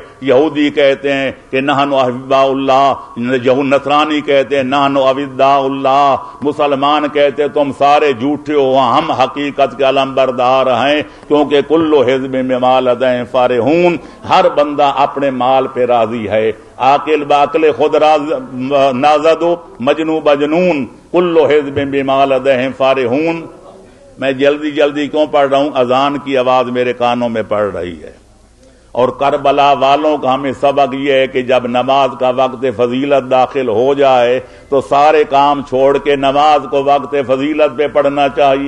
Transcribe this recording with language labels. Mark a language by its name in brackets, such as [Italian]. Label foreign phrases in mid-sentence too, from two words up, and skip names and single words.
[Urdu] یہودی کہتے ہیں کہ [Arabic] نحن احباء اللہ، [Urdu] نصرانی کہتے ہیں [Arabic] نحن اوداء اللہ، [Urdu] مسلمان کہتے ہیں تم سارے جھوٹے ہو، ہم حقیقت کے علمبردار ہیں، کیونکہ [Arabic] کل حزب بما لدیہم فرحون، [Urdu] ہر بندہ اپنے مال پہ راضی ہے۔ [Persian] عاقل باقل خود نازد مجنون بجنون، [Arabic] کل حزب بما لدیہم فرحون۔ [Urdu] میں جلدی جلدی کیوں پڑھ رہا ہوں؟ اذان کی آواز میرے کانوں میں پڑ رہی ہے۔ اور کربلا والوں کا ہمیں سبق یہ ہے کہ جب نماز کا وقت فضیلت داخل ہو جائے تو سارے کام چھوڑ کے نماز کو وقت فضیلت پہ پڑھنا چاہیے۔